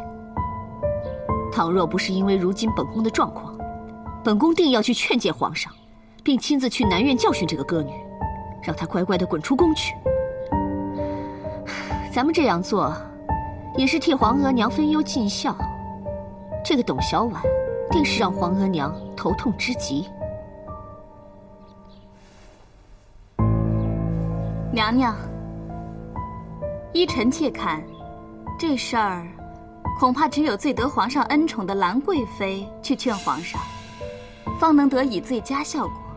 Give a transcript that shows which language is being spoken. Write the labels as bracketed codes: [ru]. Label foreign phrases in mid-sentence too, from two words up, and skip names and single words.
[zh] 倘若不是因为如今本宫的状况，本宫定要去劝诫皇上，并亲自去南苑教训这个歌女，让她乖乖地滚出宫去。咱们这样做，也是替皇额娘分忧盡孝。这個董小宛，定是讓皇額娘頭痛之極。娘娘，依臣妾看，這事兒恐怕只有最得皇上恩寵的蘭貴妃去勸皇上，方能得以最佳效果。